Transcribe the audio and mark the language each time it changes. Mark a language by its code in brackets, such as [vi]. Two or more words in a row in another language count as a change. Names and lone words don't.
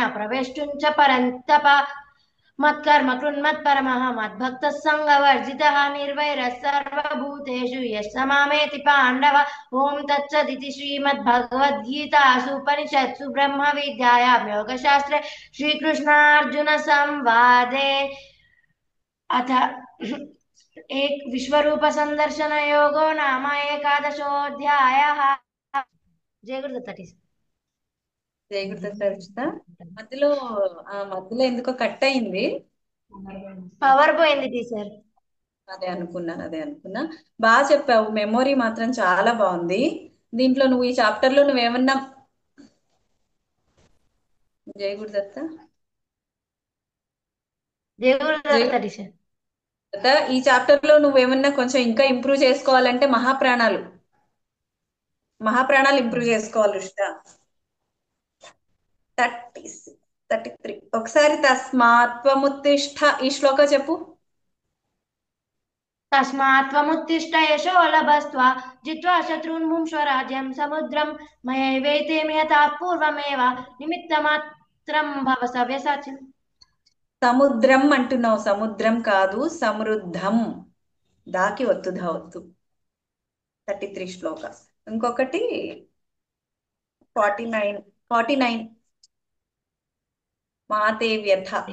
[sa] प्रवेष्टुं च परन्तप मत्कर्म कृन्मत्परमः मद्भक्तः सङ्गवर्जितः निर्वैरः सर्वभूतेषु यः स मामेति पाण्डव ॐ तत्सदिति श्रीमद्भगवद्गीतासु उपनिषत्सु ब्रह्मविद्यायां योगशास्त्रे श्रीकृष्णार्जुनसंवादे अथ एक विश्वरूपसन्दर्शनयोगो नाम एकादशोऽध्यायः। जय गुरुदत्त [te] జై గురుదత్త రచిత. మధ్యలో మధ్యలో ఎందుకో కట్ అయింది. పవర్ పోయింది టీచర్. అదే అనుకున్నా. బాగా చెప్పావు. మెమొరీ మాత్రం చాలా బాగుంది. దీంట్లో నువ్వు ఈ చాప్టర్ లో నువ్వేమన్నా జై గురుదత్త జయ జై గురుదత్త టీచర్. గురుదత్త, ఈ చాప్టర్ లో నువ్వేమన్నా కొంచెం ఇంకా ఇంప్రూవ్ చేసుకోవాలంటే మహాప్రాణాలు ఇంప్రూవ్ చేసుకోవాలి రుషిత. 33 ఒకసారి తస్మాత్వముత్తిష్ట ఈ శ్లోక చెప్పు. [sa] तस्मात् त्वमुत्तिष्ठ यशो लभस्व जित्वा शत्रून् भुङ्क्ष्व राज्यं समुद्रं मयैवैते निहताः पूर्वमेव निमित्तमात्रं भव सव्यसाचिन्. [te] సముద్రం అంటున్నావు, సముద్రం కాదు సమృద్ధం. దాకి ఒత్తు ధావత్తు. 33 శ్లోక. ఇంకొకటి 49 [sa] మాతే వ్యథ.